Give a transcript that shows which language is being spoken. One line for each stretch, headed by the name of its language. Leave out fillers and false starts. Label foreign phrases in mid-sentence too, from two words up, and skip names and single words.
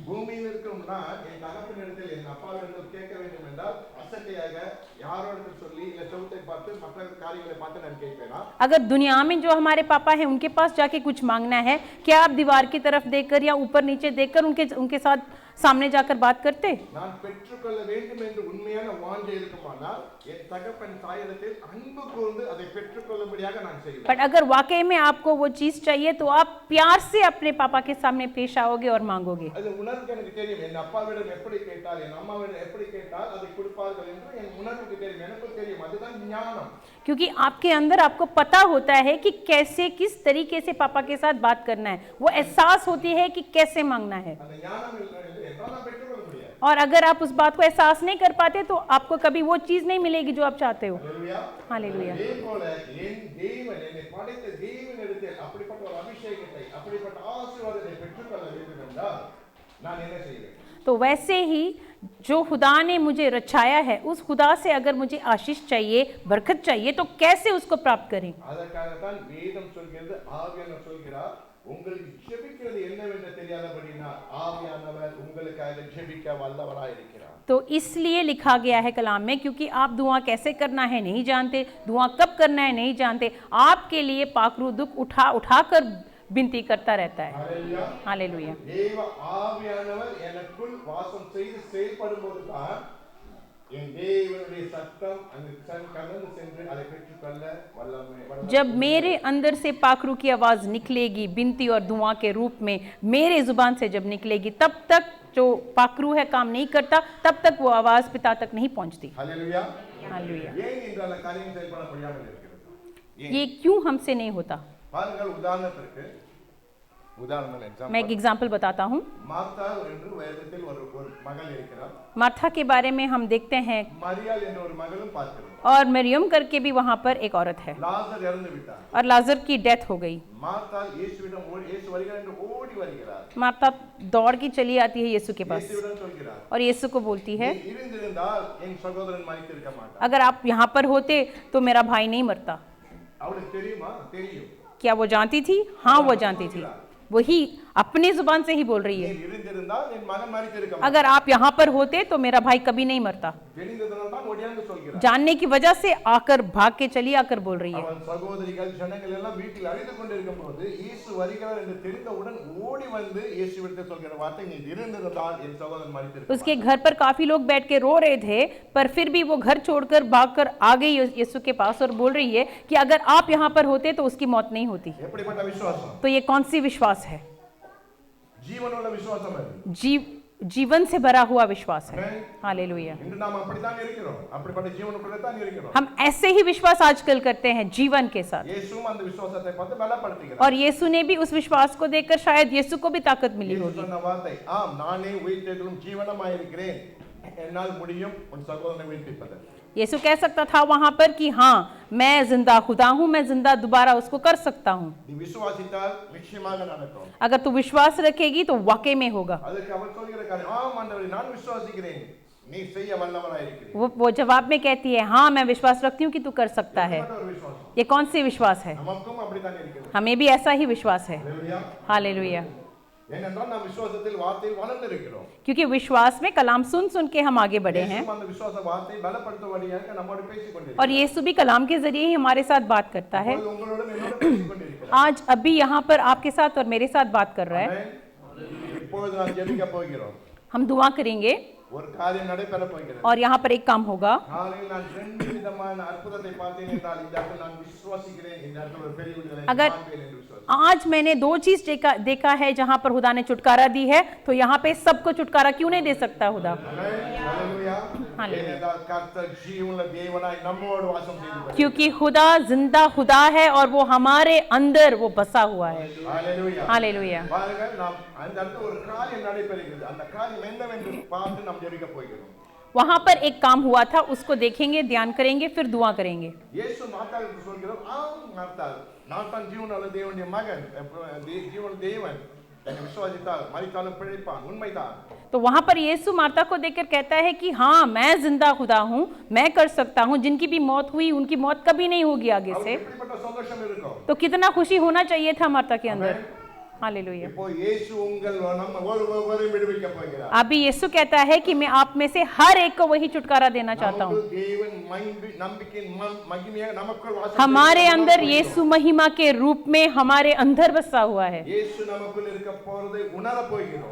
Tamil: பூமியில் இருக்கும்னா என் தகப்பனிடத்தில் என் அப்பாவிடம் கேட்க வேண்டும் என்றால் அசட்டையாக யாரோட சொல்லி இல்ல செவுத்தை பார்த்து மற்ற காரியங்களை பார்த்து நான் கேட்பேனா.
Hindi: अगर दुनिया में जो हमारे पापा हैं उनके पास जाके कुछ मांगना है, क्या आप दीवार की तरफ देखकर या ऊपर नीचे देखकर उनके साथ सामने जाकर बात करते?
Tamil: நான் பெற்றுக்கொள்ள வேண்டும் என்று உண்மையான வாஞ்சை இருக்குமானால் என் தகப்பன் தாயிடத்தில் அன்பு கூர்ந்து அதை பெற்றுக்கொள்ளும்படியாக நான் செய்வேன்.
Hindi: बट अगर वाकई में आपको वो चीज चाहिए तो आप प्यार से अपने पापा के सामने पेश आओगे और मांगोगे.
Tamil: அது உணர்வுக்கு எனக்கு தெரியும், என் அப்பாவிடம் எப்படி கேட்டால் என் அம்மாவிடம் எப்படி கேட்டால் அதை கொடுப்பார்கள் என்று என் உணர்வுக்கு தெரியும், எனக்கு தெரியும். அதுதான் ஞானம்.
Hindi: क्योंकि आपके अंदर आपको पता होता है कि कैसे किस तरीके से पापा के साथ बात करना है, वो एहसास होती है कि कैसे मांगना है.
Tamil: அந்த ஞானம் இல்லை என்றால் நான் பெற்றுக்கொள்ள முடியாது.
Hindi: और अगर आप उस बात को एहसास नहीं कर पाते तो आपको कभी वो चीज नहीं मिलेगी जो आप चाहते हो.
Tamil: ஹல்லேலூயா.
Hindi: हालेलुया.
Tamil: அதே போல என் தேவன் என்னை படைத்த தேவனிடத்தில் அப்படிப்பட்ட ஒரு அபிஷேகத்தை அப்படிப்பட்ட ஆசீர்வாதத்தை பெற்றுக்கொள்ள வேண்டும் என்றால் நான் என்ன செய்வேன்?
Hindi: तो वैसे ही जो खुदा ने मुझे रचाया है उस खुदा से अगर मुझे आशीष चाहिए, बरकत चाहिए, तो कैसे उसको प्राप्त करें?
Tamil: அதற்காகத்தான் வேதம் சொல்கிறது, ஆவியானவர் சொல்கிறார், உங்களுக்கு ஜெபிக்கிறது என்னவென்று தெரியாதபடினால் ஆவியானவர் உங்களுக்காக ஜெபிக்க வல்லவராய் இருக்கிறார்.
Hindi: तो इसलिए लिखा गया है कलाम में, क्योंकि आप दुआ कैसे करना है नहीं जानते, दुआ कब करना है नहीं जानते, आपके लिए पाकरू दुख उठा कर विनती करता रहता है.
Tamil: ஹல்லேலூயா.
Hindi: हालेलुया.
Tamil: தேவ ஆவியானவர் எனக்குள் வாசம் செய்து செயல்படும்போது தான் என் தேவனுடைய சத்தம் அந்த கடந்து சென்று அதை பெற்றுக்கொள்ள வல்லமை.
Hindi: जब मेरे अंदर से पाखरू की आवाज निकलेगी विनती और दुआ के रूप में, मेरे जुबान से जब निकलेगी, तब तक जो पाखरू है काम नहीं करता, तब तक वो आवाज पिता तक नहीं पहुंचती.
Tamil: ஹல்லேலூயா.
Hindi: हालेलुया.
Tamil: ஏன் இந்த காரியம் செயல்பட முடியாமல் இருக்கிறது?
Hindi: ये क्यों हमसे नहीं होता?
Tamil: பாருங்கள், உதாரணத்திற்கு எக்ஸாம்பிள்
Hindi: मैं एक एग्जाम्पल बताता हूँ।
Tamil: மார்த்தாள் என்று வேதத்தில் ஒரு மகள் இருக்கிறார்।
Hindi: मार्था के बारे में हम देखते हैं,
Tamil: மரியாள் என்ற ஒரு மகளும் பார்க்கிறோம்।
Hindi: और मरियम करके भी वहाँ पर एक औरत है,
Tamil: லாசர் இறந்து விட்டார்।
Hindi: और लाजर की डेथ हो गई।
Tamil: மார்த்தாள் இயேசுவிடம் இயேசு வருகிறார் என்று ஓடி வருகிறார்।
Hindi: मार्था दौड़ की चली आती है यीशु के पास
Tamil: இயேசுவிடம் சொல்கிறார்,
Hindi: और यीशु को बोलती है,
Tamil: இருந்திருந்தால் என் சகோதரன் மரித்திருக்க மாட்டார்।
Hindi: अगर आप यहाँ पर होते तो मेरा भाई नहीं मरता।
Tamil: அவளுக்கு தெரியுமா? தெரியும்।
Hindi: क्या वो जानती थी? हाँ, वो जानती थी। वही अपनी जुबान से ही बोल रही है,
Tamil: இருந்திருந்தால் என் மகன் மரித்திருக்க மாட்டார்।
Hindi: अगर आप यहाँ पर होते तो मेरा भाई कभी नहीं मरता।
Tamil: தெரிந்ததனால் தான் ஓடியாந்து சொல்கிறார்।
Hindi: जानने की वजह से आकर भाग के चली आकर बोल रही है।
Tamil: அவன் சகோதரிகள் ஜனங்கள் எல்லாம் வீட்டில் அழுது கொண்டிருக்கும்போது இயேசு வருகிறார் என்று தெரிந்தவுடன் ஓடி வந்து இயேசுவிடம் சொல்கிற வார்த்தை, நீ இருந்திருந்தால் என் சகோதரன் மரித்திருக்க
Hindi: उसके घर पर काफी लोग बैठ के रो रहे थे, पर फिर भी वो घर छोड़कर भागकर आ गई यीशु के पास और बोल रही है कि अगर आप यहाँ पर होते तो उसकी मौत नहीं होती।
Tamil: எப்படிப்பட்ட விசுவாசம்?
Hindi: तो ये कौन सी विश्वास है?
Tamil: ஜீவனுள்ள விசுவாசம் அது।
Hindi: जीवन से भरा हुआ विश्वास है। हालेलुया।
Tamil: இன்று நாம் அப்படித்தான் இருக்கிறோம்। அப்படிப்பட்ட ஜீவனுக்குள்ள தான் இருக்கிறோம்।
Hindi: हम ऐसे ही विश्वास आजकल करते हैं जीवन के साथ,
Tamil: இயேசுவும் அந்த விசுவாசத்தை பார்த்து பலப்படுத்துகிறார்।
Hindi: और यीशु ने भी उस विश्वास को देखकर शायद यीशु को भी ताकत मिली
Tamil: இயேசு
Hindi: होगी।
Tamil: சொன்ன வார்த்தை, ஆம் நானே உயிர்த்தெழும் ஜீவனமாய் இருக்கிறேன், என்னால் முடியும் உன் சகோதரனை உயிர்ப்பிப்பது।
Hindi: यीशु कह सकता था वहां पर कि हाँ, मैं जिंदा खुदा हूँ, मैं जिंदा दोबारा उसको कर सकता हूँ।
Tamil: நீ விசுவாசித்தால் நிச்சயமாக நடக்கும்।
Hindi: अगर तू विश्वास रखेगी तो वाकई में होगा।
Tamil: அதற்கு அவர் சொல்கிற காரியம், ஆம் ஆண்டவரே நான் விசுவாசிக்கிறேன், நீ செய்ய வல்லவராய் இருக்கிறீர்।
Hindi: वो जवाब में कहती है, हाँ मैं विश्वास रखती हूँ कि तू कर सकता है।
Tamil: ஒரு விசுவாசம்
Hindi: ये कौन सी विश्वास है?
Tamil: நமக்கும் அப்படித்தான் இருக்கிறது।
Hindi: हमें भी ऐसा ही विश्वास है।
Tamil: ஹalleluya।
Hindi: हालेलुया।
Tamil: ஏனென்றால் நாம் விசுவாசத்தில் வார்த்தையில் வளர்ந்திருக்கிறோம்।
Hindi: क्योंकि विश्वास में कलाम सुन सुन के हम आगे बढ़े हैं,
Tamil: இயேசு அந்த விசுவாச வார்த்தையை பலப்படுத்தும்படியாக நம்மோடு பேசிக் கொண்டிருக்கிறார்।
Hindi: और यीशु भी कलाम के जरिए ही हमारे साथ बात करता है।
Tamil: இப்பொழுது உங்களோடு என்னோடு பேசிக் கொண்டிருக்கிறார்।
Hindi: आज अभी यहाँ पर आपके साथ और मेरे साथ बात कर रहा है।
Tamil: ஆமென்। இப்பொழுது நாம் ஜெபிக்க போகிறோம்।
Hindi: हम दुआ करेंगे
Tamil: ஒரு காரியம் நடைபெற போகிறது।
Hindi: और यहाँ पर एक काम होगा।
Tamil: காலையில் நான் ரெண்டு விதமான அற்புதத்தை பார்த்தேன் என்றால் இந்த இடத்தில் நான் விசுவாசிக்கிறேன், இந்த இடத்தில் ஒரு பெரிய விடுதலை
Hindi: अगर
Tamil: காண்பேன் என்று விசுவாசிக்கிறேன்।
Hindi: आज मैंने दो चीज देखा है जहां पर खुदा ने छुटकारा दी है, तो यहाँ पे सबको छुटकारा क्यों नहीं दे सकता खुदा? हालेलुया।
Tamil: ஏனென்றால் கர்த்தர் ஜீவனுள்ள தேவனாய் நம்மோடு வாசம் செய்து வருகிறார்।
Hindi: क्योंकि खुदा जिंदा खुदा है और वो हमारे अंदर वो बसा हुआ है। हालेलुया। हालेलुया।
Tamil: பாருங்கள், நாம் அந்த இடத்துல ஒரு காரியம் நடைபெறுகிறது, அந்த காரியம் என்னவென்று பார்த்து நாம் ஜெபிக்க போகிறோம்।
Hindi: वहां पर एक काम हुआ था, उसको देखेंगे, ध्यान करेंगे, फिर दुआ करेंगे।
Tamil: இயேசு மார்த்தாளுக்கு சொல்கிறார், ஆம் மார்த்தாள், நான் தான் ஜீவனுள்ள தேவனுடைய மகன், ஜீவனுள்ள தேவன், என்னை விசுவாசித்தால் மரித்தாலும் பிழைப்பான், உண்மைதான்।
Hindi: तो वहां पर यीशु मार्था को देखकर कहता है कि हाँ मैं जिंदा खुदा हूँ, मैं कर सकता हूँ, जिनकी भी मौत हुई उनकी मौत कभी नहीं होगी आगे से।
Tamil: அவருக்கு எப்படிப்பட்ட சந்தோஷம் இருக்கும்?
Hindi: तो कितना खुशी होना चाहिए था मार्था के अंदर। हालेलुया।
Tamil: இப்போ இயேசு உங்கள் நம்ம ஒவ்வொருவரையும் விடுவிக்க போகிறார்।
Hindi: अभी यीशु कहता है कि मैं आप में से हर एक को वही छुटकारा देना चाहता हूँ।
Tamil: நமக்கு தேவன் நம்பிக்கையின் மகிமையாக நமக்குள் வாசம்
Hindi: हमारे अंदर यीशु महिमा के रूप में हमारे अंदर बसा हुआ है,
Tamil: இயேசு நமக்குள் இருக்க போறதை உணர போகிறோம்।